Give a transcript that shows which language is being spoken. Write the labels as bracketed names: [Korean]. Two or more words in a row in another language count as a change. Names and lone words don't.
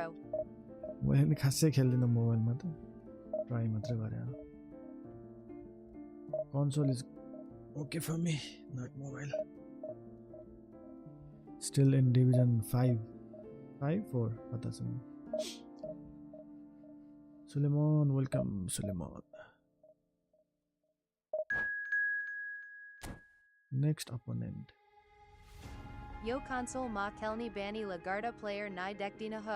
[Nepali] मैले खासै खेल्दिन मोबाइलमा त ट्राई मात्रै गरे [English] console is ok for me not mobile still in division 5 4 [Nepali] पता छ सुलेमान [English] welcome Suleman next opponent [Nepali] यो कन्सोल मा खेल्ने बानी लाग्दा प्लेयर नै देख्दिन हो.